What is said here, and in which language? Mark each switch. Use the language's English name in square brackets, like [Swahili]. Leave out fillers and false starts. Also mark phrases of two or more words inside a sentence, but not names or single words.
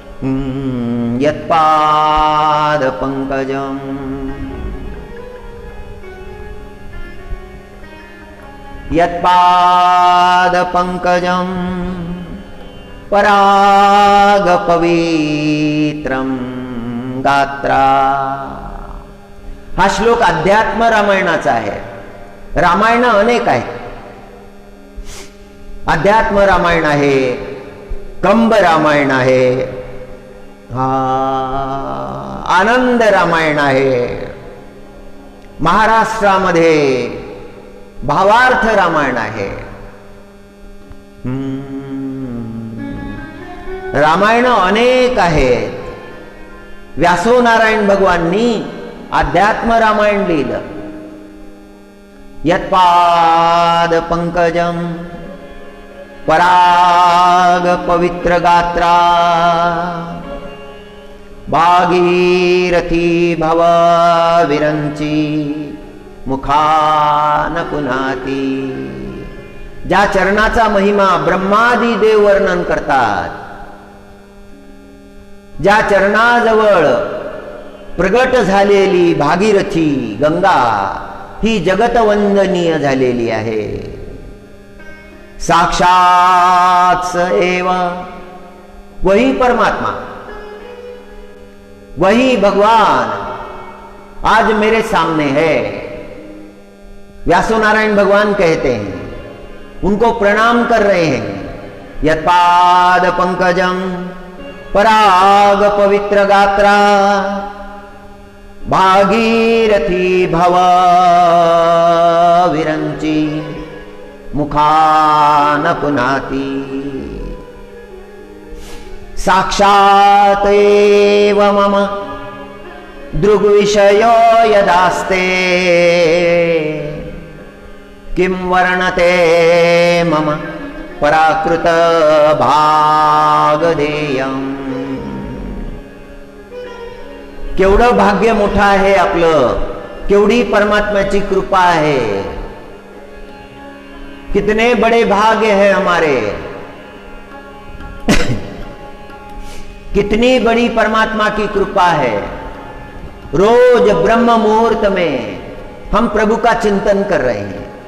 [Sanskrit] यत्पाद पंकजम यत्पाद पंकजं पराग पवित्रं गात्रा। [Marathi] हा श्लोक अध्यात्म रामायणाचा आहे. रामायण अनेक आहेत. अध्यात्म रामायण आहे, कंब रामायण आहे, आनंद रामायण आहे, महाराष्ट्रामध्ये भावार्थ रामायण आहे. रामायण अनेक आहेत. व्यासो नारायण भगवाननी अध्यात्म रामायण लिहिलं. [Sanskrit] यत्पाद पंकजं पराग पवित्र गात्रा भागीरथी भव विरंची मुखान पुनाती. [Marathi] ज्या चरणाचा महिमा ब्रह्मादी देव वर्णन करतात, ज्या चरणाजवळ प्रगट झालेली भागीरथी गंगा ही जगतवंदनीय झालेली आहे. [Sanskrit] साक्षात स एव, [Hindi] वही परमात्मा, वही भगवान आज मेरे सामने है. व्यासो नारायण भगवान कहते हैं, उनको प्रणाम कर रहे हैं. [Sanskrit] यत्पाद पंकजं पराग पवित्र गात्रा भागीरथी भव विरंची मुखान पुनाती. साक्षात एव मम दृग्विषयो यदास्ते किं वर्णते मम पराकृत भागधेयं. [Marathi] केवढं भाग्य मोठं आहे आपलं, केवढी परमात्म्याची कृपा आहे. [Hindi] कितने बड़े भाग्य है हमारे. कितनी बड़ी परमात्मा की कृपा है. रोज ब्रह्म मुहूर्त में हम प्रभु का चिंतन कर रहे हैं.